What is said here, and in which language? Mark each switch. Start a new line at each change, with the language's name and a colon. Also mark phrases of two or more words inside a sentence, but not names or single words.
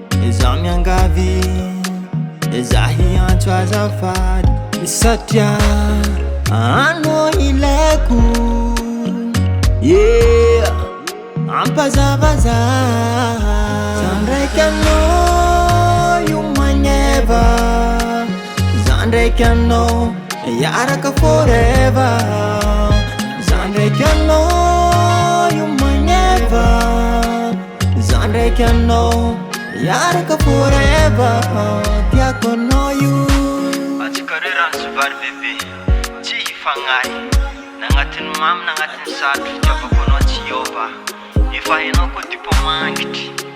Malagasy: Za miangavy, za hiantso azafady. Satria, anao ilaiko. Yeah. Ampazavaza. Za ndraiky anao,
English: you my never.
Malagasy: Za ndraiky anao, hiaraka forever. Za ndraiky anao,
English: you my never.
Malagasy: Za ndraiky anao, hiaraka forever. Tiako anao io. Antsika roe rano sy vary bebe, tsy hifanahy. Nagnatin'ny mamy, nagnatin'ny sarotra fitiavako anao, Jehova. Efa hainao koa, tipo, mangitry.